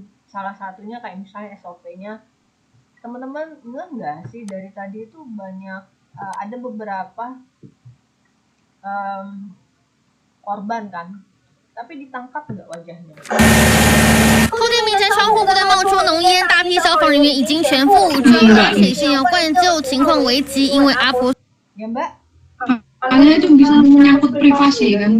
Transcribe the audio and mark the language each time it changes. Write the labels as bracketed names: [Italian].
[Indonesian] Salah satunya kayak misalnya SOP-nya, teman-teman enggak sih dari tadi itu banyak ada beberapa korban kan, tapi ditangkap nggak wajahnya？ [Chinese] 后店民宅窗户不断冒出浓烟，大批消防人员已经全副武装拉水线要灌救，情况危急，因为阿婆。 [Indonesian] Ya Mbak? Soalnya itu bisa menyangkut privasi kan?